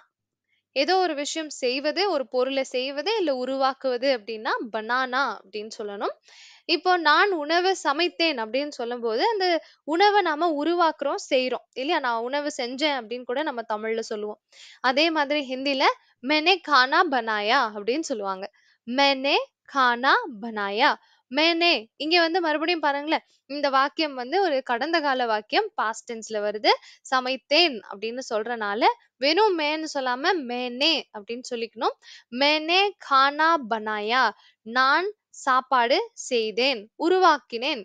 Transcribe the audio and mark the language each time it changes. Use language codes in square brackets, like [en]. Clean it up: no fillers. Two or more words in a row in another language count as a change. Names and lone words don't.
[ta] ஏதோ ஒரு விஷயம் செய்வது, ஒரு பொருளை செய்வது இல்ல உருவாக்குவது அப்படின்னா பனானா அப்படின்னு சொல்லணும். இப்போ நான் உணவு சமைத்தேன் அப்படின்னு சொல்லும்போது அந்த உணவை நாம உருவாக்குறோம், செய்றோம் இல்லையா? நான் உணவு செஞ்சேன் அப்படின்னு கூட நம்ம தமிழ்ல சொல்லுவோம். அதே மாதிரி ஹிந்தில [hi] मैंने खाना बनाया [ta] அப்படின்னு சொல்லுவாங்க. [hi] मैंने खाना बनाया. [ta] मैंने இங்க வந்து மறுபடியும் பாருங்களேன். இந்த வாக்கியம் வந்து ஒரு கடந்த கால வாக்கியம். [en] past tenseல [ta] வருது. சமைத்தேன் அப்படின்னு சொல்றனால வெறும் மேன்னு சொல்லாம மேனே அப்படின்னு சொல்லிக்கணும். [hi] मैंने खाना बनाया. [ta] நான் சாப்பாடு செய்தேன், உருவாக்கினேன்.